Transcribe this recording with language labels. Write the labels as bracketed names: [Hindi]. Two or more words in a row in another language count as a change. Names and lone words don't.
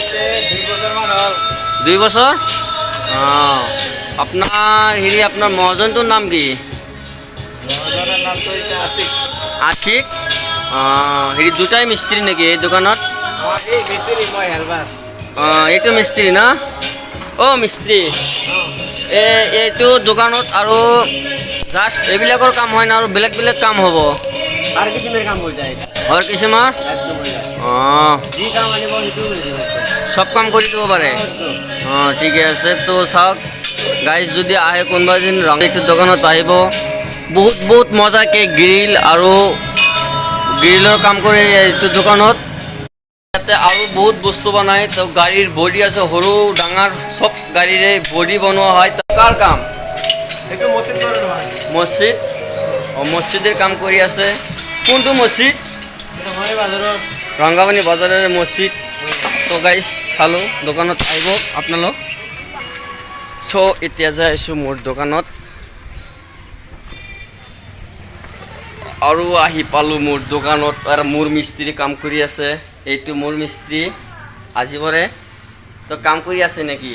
[Assamese] 2 বছৰ আপোনাৰ আপোনাৰ মহাজনটোৰ নাম কি আশিক দুটাই মিস্ত্ৰী নেকি এই দোকানত এইটো মিস্ত্ৰী না অ' মিস্ত্ৰী এইটো দোকানত আৰু জাষ্ট এইবিলাকৰ কাম হয় না আৰু বেলেগ বেলেগ কাম হ'ব [Hindi] हर किसी में काम हो जाएगा [Assamese] আৰু কিছুমান [Hindi] एकदम हो जाएगा [Assamese] অঁ जी काम आने वो हिटू मिल চব কাম কৰি দিব পাৰে অঁ ঠিকে আছে তো চাওক গাইজ যদি আহে কোনোবা দিন ৰঙীটো দোকানত আহিব বহুত বহুত মজাকৈ গ্ৰিল আৰু গ্ৰিলৰ কাম কৰে এইটো দোকানত ইয়াতে আৰু বহুত বস্তু বনায় তো গাড়ীৰ বডি আছে সৰু ডাঙৰ চব গাড়ীৰে বডি বনোৱা হয় তো কাৰ কাম [Hindi] एक मस्जिद पर [Assamese] মছজিদ অঁ মছজিদের কাম কৰি আছে কোনটো মছজিদ [Hindi] हमारे बाजार [Assamese] ৰংগাবানী বজাৰৰ মছজিদ তো গাইজ চালোঁ দোকানত আহিব আপোনালোক চ' এতিয়া যাই আছোঁ মোৰ দোকানত আৰু আহি পালোঁ মোৰ দোকানত আৰু মোৰ মিস্ত্ৰী কাম কৰি আছে এইটো মোৰ মিস্ত্ৰী আজিবৰে তো কাম কৰি আছে নেকি